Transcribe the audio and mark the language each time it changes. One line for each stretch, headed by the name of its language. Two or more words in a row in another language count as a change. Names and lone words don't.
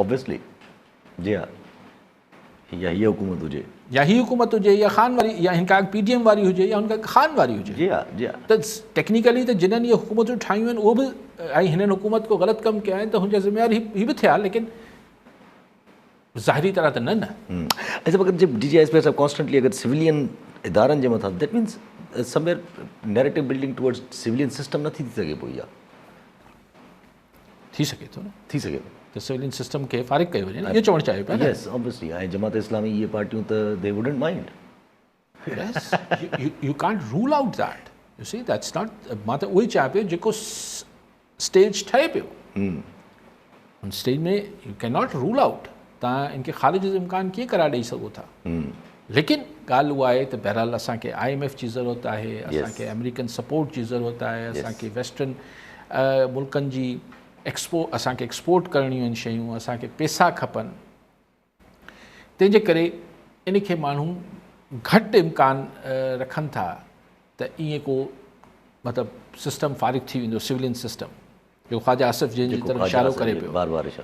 Sindhi: ऑब्वियसली जी हा, या हीअ हुकूमत हुजे, या हीअ हुकूमत हुजे, या ख़ान वारी, या हिन खां PDM वारी हुजे, या हुन खां ख़ान वारी हुजे। जी हा जी हा। त टेक्निकली त जिन्हनि इहे हुकूमतूं ठाहियूं आहिनि उहो बि ऐं हिननि हुकूमत को ग़लति कमु कया आहिनि त हुनजा ज़िम्मेवार ही बि थिया, लेकिन ज़ाहिरी तरह त न। ऐसा अगरि जब DGISPI साहब कॉन्स्टेंटली अगरि सिविलियन इदारनि जे मथां,
English: That means somewhere narrative building towards civilian system
Sindhi: न थी सघे पोइ, इहा थी सघे थो न, थी सघे थो त
English: civilian system
Sindhi: खे फ़ारिग कयो वञे, इहो चवणु चाहियो पिया।
English: Yes obviously.
Sindhi: ऐं जमात इस्लामी इहे पार्टियूं त
English: they wouldn't mind. Yes, you can't rule out that. You see, that's not.
Sindhi: मां त उहो ई चाहियां पियो जेको स्टेज ठहे पियो, उन स्टेज में
English: you cannot rule out.
Sindhi: तव्हां इनखे ख़ारिज जो इम्कान कीअं करार ॾेई सघो था? लेकिन ॻाल्हि उहा आहे त बहरहाल असांखे IMF जी ज़रूरत आहे, असांखे
English: American support
Sindhi: जी ज़रूरत आहे, असांखे वेस्टर्न मुल्कनि जी असांखे एक्सपोर्ट करणियूं आहिनि शयूं, असांखे पैसा खपनि। तंहिंजे करे इन खे माण्हू घटि इम्कान रखनि था त ईअं को मतिलबु सिस्टम फारिग थी वेंदो,
English: civilian system,
Sindhi: जो ख्वाजा आसिफ जंहिंजी तरफ़ इशारो करे पियो।